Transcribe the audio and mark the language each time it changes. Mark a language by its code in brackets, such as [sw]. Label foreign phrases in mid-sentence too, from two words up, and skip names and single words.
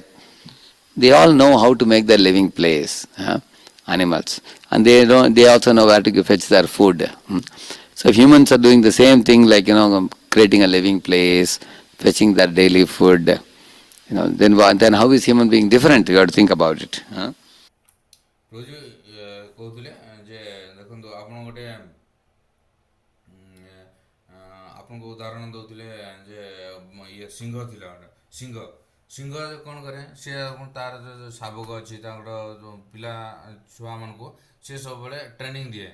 [en] They all know how to make their living place, animals, and they also know where to fetch their food. So if humans are doing the same thing, like creating a living place, fetching their daily food, then how is human being different? You have to think about it. [or] ରୋଜି କହୁଥିଲେ ଯେ ଦେଖନ୍ତୁ ଆପଣ ଗୋଟେ ଆପଣଙ୍କୁ ଉଦାହରଣ ଦେଉଥିଲେ ଯେ ଇଏ ସିଂହ ଥିଲା ଗୋଟେ ସିଂହ କ'ଣ କରେ ସେ ତାର ଯେଉଁ ଶାବକ ଅଛି ତାଙ୍କର ଯେଉଁ ପିଲା ଛୁଆମାନଙ୍କୁ ସେ ସବୁବେଳେ ଟ୍ରେନିଂ ଦିଏ।